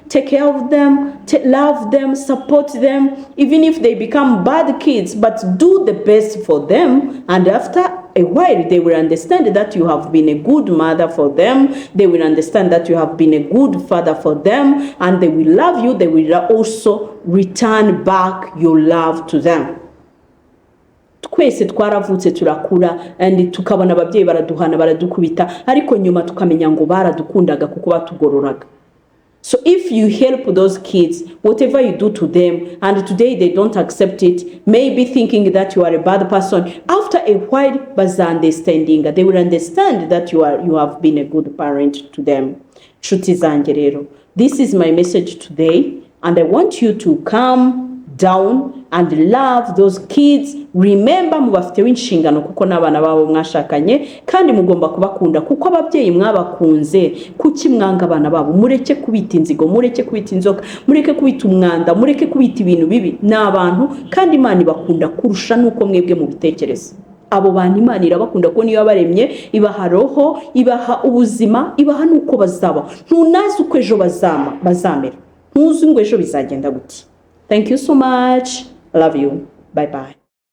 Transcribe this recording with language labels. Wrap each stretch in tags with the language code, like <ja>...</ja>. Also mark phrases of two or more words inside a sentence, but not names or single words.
<en>Take care of them, love them, support them, even if they become bad kids, but do the best for them. And after a while, they will understand that you have been a good mother for them. They will understand that you have been a good father for them, and they will love you. They will also return back your love to them.</en> <rw>Twese twaravutse turakura and tukabona ababyeyi baraduhana baradukubita ariko nyuma tukamenya ngo baradukundaga kuko batugororaga.</rw> <en>So if you help those kids, whatever you do to them, and today they don't accept it, maybe thinking that you are a bad person, after a while, they will understand that you have been a good parent to them.</en> <rw>Nshuti zanjye rero,</rw> <en>this is my message today, and I want you to calm down and love those kids. Remember,</en> <rw>mubafiteho inshingano kuko n'abana babo mwashakanye kandi mugomba kubakunda kuko ababyeyi mwabakunze. Kuki mwanga abana babo? Mureke kubita inzigo, mureke kubita inzoka, mureke kubita umwanda, mureke kubita ibintu bibi. N'abantu kandi Imana ibakunda kurusha nuko mwebwe mubitekereza. Abo bantu Imana irabakunda ko niyo yabaremye, ibaha roho, ibaha ubuzima, ibaha nuko bazaba. Ntunazi uko ejo bazamera, ntuzi ngo ejo bizagenda gute.</rw> <en>Thank you so much. I love you. Bye bye.</en>